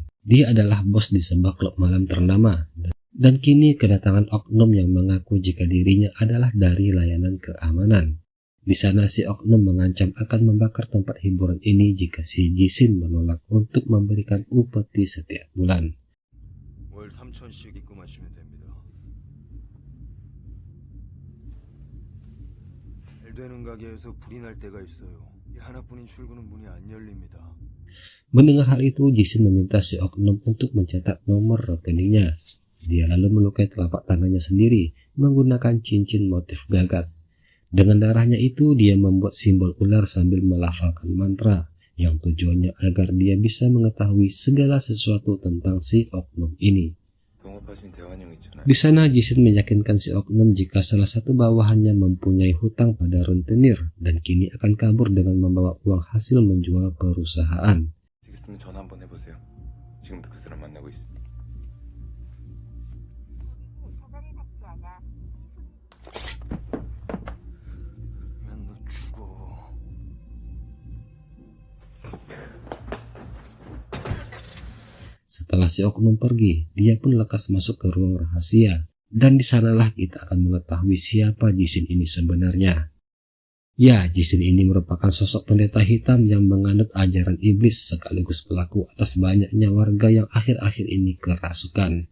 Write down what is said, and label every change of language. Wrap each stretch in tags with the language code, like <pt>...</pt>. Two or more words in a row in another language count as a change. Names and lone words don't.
<id>Dia adalah bos di sebuah klub malam ternama, dan kini kedatangan oknum yang mengaku jika dirinya adalah dari layanan keamanan. Di sana si oknum mengancam akan membakar tempat hiburan ini jika si Jisin menolak untuk memberikan upeti setiap bulan.</id> <ko>월 3,000씩 입금하시면 됩니다. 잘 되는 가게에서 불이 날 때가 있어요. 하나뿐인 출구는 문이 안 열립니다.</ko> <id>Mendengar hal itu, Jisin meminta si oknum untuk mencatat nomor rekeningnya. Dia lalu melukai telapak tangannya sendiri menggunakan cincin motif gagak. Dengan darahnya itu, dia membuat simbol ular sambil melafalkan mantra yang tujuannya agar dia bisa mengetahui segala sesuatu tentang si oknum ini. Di sana, Jisin meyakinkan si oknum jika salah satu bawahannya mempunyai hutang pada rentenir dan kini akan kabur dengan membawa uang hasil menjual perusahaan.</id> <ko>전화 한번 해보세요. 지금도 그 사람 만나고 있습니다. 난 너 죽어.</ko> <id>Setelah si oknum pergi, dia pun lekas masuk ke ruang rahasia, dan di sanalah kita akan mengetahui siapa Jisin ini sebenarnya. Ya, Jisin ini merupakan sosok pendeta hitam yang menganut ajaran iblis sekaligus pelaku atas banyaknya warga yang akhir-akhir ini kerasukan.</id>